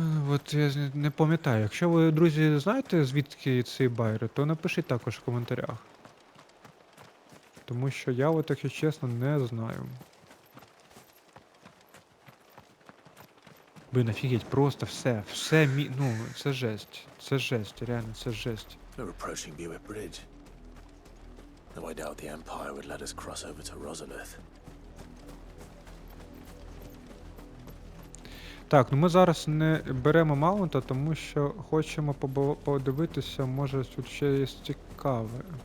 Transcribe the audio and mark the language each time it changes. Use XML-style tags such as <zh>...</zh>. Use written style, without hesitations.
<uk>От я не пам'ятаю. Якщо ви, друзі, знаєте, звідки ці байери, то напишіть також в коментарях. Тому що я, от, якщо чесно, не знаю. Блин, офігеть, просто все, ну, це жесть, реально, це жесть.</uk> <en>We're approaching Buick Bridge. Though I doubt the Empire would let us cross over to Rosalith.</en> <uk>Так, ну ми зараз не беремо маунта, тому що хочемо подивитися, може тут ще є цікаве.</uk>